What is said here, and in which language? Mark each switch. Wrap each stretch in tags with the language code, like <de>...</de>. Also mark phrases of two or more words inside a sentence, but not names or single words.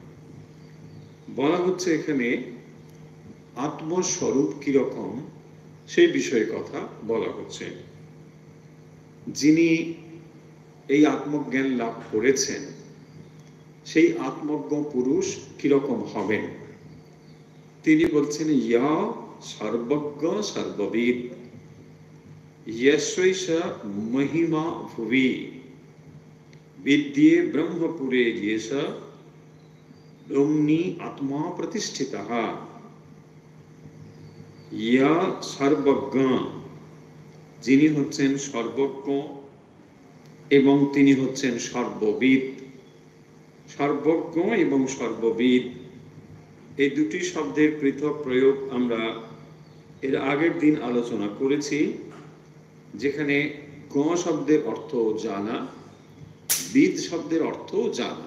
<bn>বলা হচ্ছে এখানে আত্মস্বরূপ কিরকম সেই বিষয়ে কথা বলা হচ্ছে। যিনি এই আত্মজ্ঞান লাভ করেছেন সেই আত্মজ্ঞ পুরুষ কিরকম হবেন তিনি বলছেন,</bn> <sa>ইয়া সর্বজ্ঞ সর্ববিদ यस्वैष महिमा भुवि विद्ये ब्रह्मपुरे येष ब्रह्मणि आत्मा प्रतिष्ठितः। ইয়া সর্বজ্ঞ,</sa> <bn>যিনি হচ্ছেন সর্বজ্ঞ এবং তিনি হচ্ছেন সর্ববিদ। সর্বজ্ঞ এবং সর্ববিদ এই দুটি শব্দের পৃথক প্রয়োগ আমরা এর আগের দিন আলোচনা করেছি, যেখানে জ্ঞ শব্দের অর্থ জানা, বিদ শব্দের অর্থ জানা।</bn>